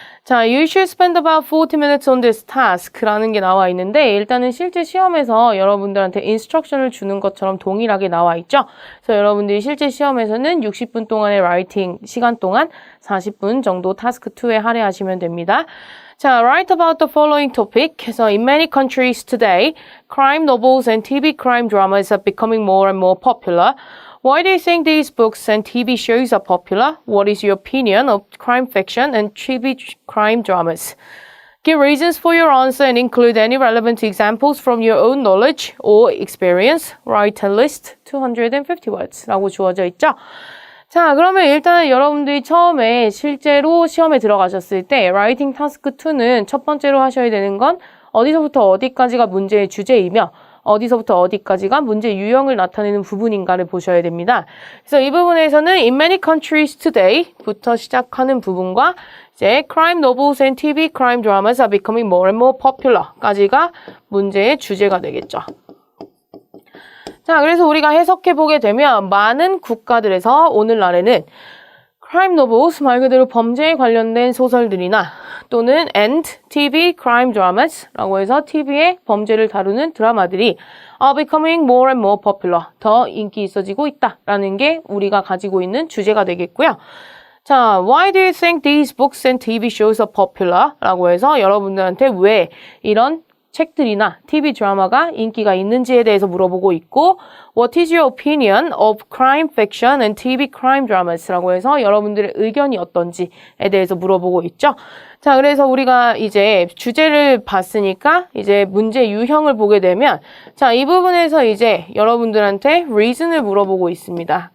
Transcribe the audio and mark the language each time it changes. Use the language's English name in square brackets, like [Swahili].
[Korean] 자, [English] you should spend about 40 minutes on this task [Korean] 라는 게 나와 있는데 일단은 실제 시험에서 여러분들한테 인스트럭션을 주는 것처럼 동일하게 나와 있죠. 그래서 여러분들이 실제 시험에서는 60분 동안의 라이팅 시간 동안 40분 정도 타스크 2에 할애하시면 됩니다. [English] 자, write about the following topic. 그래서 in many countries today, crime novels and TV crime dramas are becoming more and more popular. Why do you think these books and TV shows are popular? What is your opinion of crime fiction and TV crime dramas? Give reasons for your answer and include any relevant examples from your own knowledge or experience. Write a list 250 words [Korean] 라고 주어져 있죠. 자, 그러면 일단 여러분들이 처음에 실제로 시험에 들어가셨을 때 라이팅 타스크 2는 첫 번째로 하셔야 되는 건 어디서부터 어디까지가 문제의 주제이며 어디서부터 어디까지가 문제 유형을 나타내는 부분인가를 보셔야 됩니다. 그래서 이 부분에서는 [English] in many countries today [Korean] 부터 시작하는 부분과 이제 [English] crime novels and TV crime dramas are becoming more and more popular [Korean] 까지가 문제의 주제가 되겠죠. 자, 그래서 우리가 해석해보게 되면 많은 국가들에서 오늘날에는 crime novels, 말 그대로 범죄에 관련된 소설들이나 또는 and TV crime dramas라고 해서 TV의 범죄를 다루는 드라마들이 [English] are becoming more and more popular, [Korean] 더 인기 있어지고 있다라는 게 우리가 가지고 있는 주제가 되겠고요. [English] 자, why do you think these books and TV shows are popular? [Korean] 라고 해서 여러분들한테 왜 이런 책들이나 TV 드라마가 인기가 있는지에 대해서 물어보고 있고 [English] What is your opinion of crime fiction and TV crime dramas? [Korean] 라고 해서 여러분들의 의견이 어떤지에 대해서 물어보고 있죠. 자, 그래서 우리가 이제 주제를 봤으니까 이제 문제 유형을 보게 되면 자, 이 부분에서 이제 여러분들한테 reason을 물어보고 있습니다.